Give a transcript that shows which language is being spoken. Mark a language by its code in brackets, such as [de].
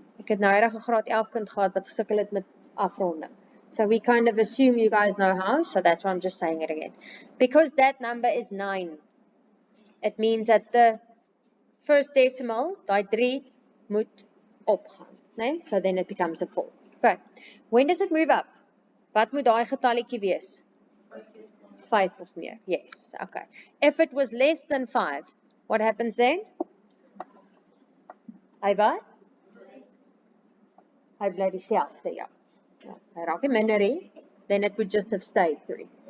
[af] Ek het nou reg 'n graad 11 kind gehad wat gesukkel het met afronding. [en] So we kind of assume you guys know how, so that's why I'm just saying it again. Because that number is 9. it means that the first decimal, [af] die 3, moet opgaan. [en] Nee? So then it becomes a 4. Okay. When does it move up? [af] Wat moet daai getalletjie wees? 5 of meer. Yes. Okay. [en] If it was less than 5, what happens then? [af] Hy wat? Hy bly dieselfde, ja. Hy raak nie minder nie. [en] Then it would just have stayed 3.